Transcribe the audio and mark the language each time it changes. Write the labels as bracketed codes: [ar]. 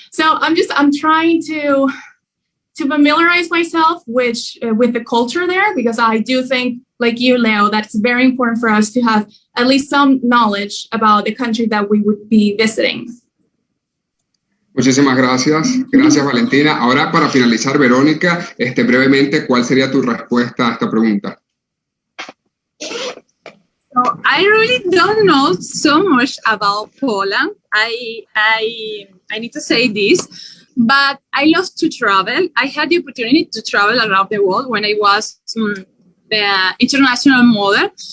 [en] So I'm trying to familiarize myself with the culture there, because I do think, like you, Leo, that it's very important for us to have at least some knowledge about the country that we would be visiting. [es] Muchísimas gracias. Gracias, Valentina. Ahora, para finalizar, Verónica, brevemente, ¿cuál sería tu respuesta a esta pregunta? [en] So I really don't know so much about Poland. I need to say this, but I love to travel. I had the opportunity to travel around the world when I was the international model.